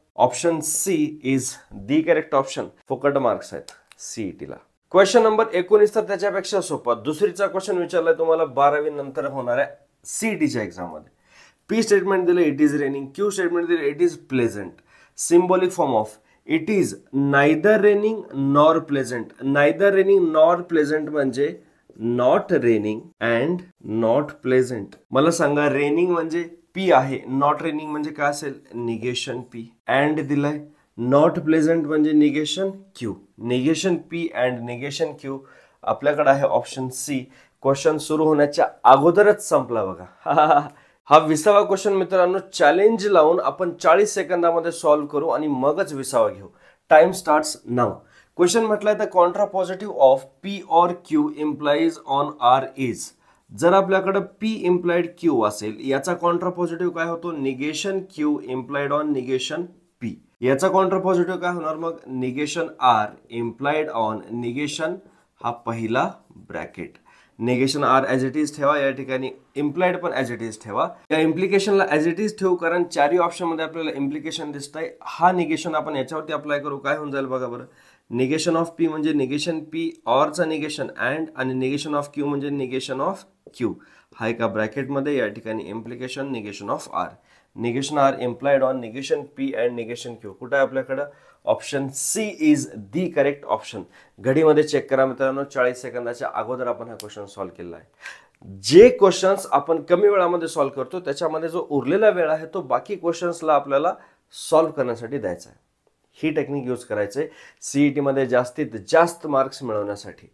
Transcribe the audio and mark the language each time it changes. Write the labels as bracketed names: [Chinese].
[English] Option C is the correct option. [Marathi] फुकट marks आहेत सीईटीला. Question number 19 तर त्याच्यापेक्षा सोपा. दुसरीचा क्वेश्चन विचारलाय तुम्हाला 12वी नंतर होणाऱ्या सीईटीच्या एक्झाम मध्ये. पी स्टेटमेंट दिले [English] It is raining. [Marathi] Q statement दिले [English] It is pleasant. Symbolic form of it is neither raining nor pleasant. Neither raining nor pleasant [Marathi] म्हणजे [English] Not raining and not pleasant. [Marathi] मला सांगा रेनिंग म्हणजे पी आहे. Not raining म्हणजे काय असेल? Negation P. अँड दिलाय. नॉट प्लेझंट म्हणजे negation Q. Negation P and negation Q आपल्याकडे आहे ऑप्शन सी. क्वेश्चन सुरू होण्याच्या अगोदरच संपला बघा. हा 20वा क्वेश्चन मित्रांनो चॅलेंज लावून आपण 40 सेकंदामध्ये सॉल्व्ह करू आणि मगच 20वा घेऊ. [English] Time starts now. Question [Marathi] म्हटलंय [English] The contrapositive of P or Q implies on R is. [Marathi] जर आपल्याकडे पी इम्प्लाइड क्यू असेल याचा कॉन्ट्रा पॉझिटिव्ह काय होतो? [English] Negation Q implied on negation P. [Marathi] याचा कॉन्ट्रा पॉझिटिव्ह काय होणार मग? Negation R implied on negation हा पहिला bracket. Negation R [English] as it is [Marathi] ठेवा. या ठिकाणी इम्प्लाइड पण ॲज इट इज ठेवा. या इम्प्लिकेशनला ॲज इट इज ठेवू कारण चारही ऑप्शन मध्ये आपल्याला इम्प्लिकेशन दिसतंय. हा निगेशन आपण याच्यावरती अप्लाय करू. काय होऊन जाईल बघा बरं? निगेशन ऑफ पी म्हणजे निगेशन पी ऑरचा निगेशन अँड आणि निगेशन ऑफ क्यू म्हणजे निगेशन ऑफ क्यू. हा एका ब्रॅकेटमध्ये. या ठिकाणी implication negation of R. Negation R implied on negation P and negation Q. कुठं आहे आपल्याकडं? [English] Option C is the correct option. [Marathi] घडीमध्ये check करा मित्रांनो. 40 सेकंदाच्या अगोदर आपण हा क्वेश्चन सॉल्व्ह केला आहे. जे क्वेश्चन्स आपण कमी वेळामध्ये सॉल्व्ह करतो त्याच्यामध्ये जो उरलेला वेळ आहे तो बाकी क्वेश्चन्सला आपल्याला सॉल्व्ह करण्यासाठी द्यायचा आहे. ही टेक्निक यूज करायचंय सीईटी मध्ये जास्तीत जास्त मार्क्स मिळवण्यासाठी.